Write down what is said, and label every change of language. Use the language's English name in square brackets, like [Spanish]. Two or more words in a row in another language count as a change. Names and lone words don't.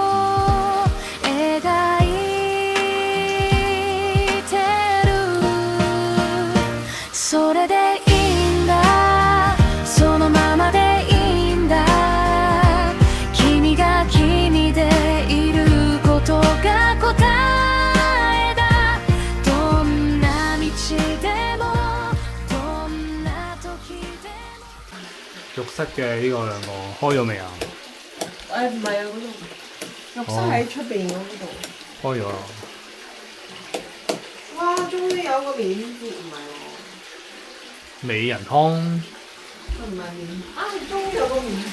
[Japanese] 描いてるそれでいいんだそのままでいいんだ君が君でいることが答えだどんな道でもどんな時でも [Cantonese] 浴室嘅呢個兩個開咗未啊？誒唔係啊，嗰度浴室喺出邊嗰度。開咗啦。哇！終於有個免治唔係喎，美人湯佢唔係免啊！終於有個免治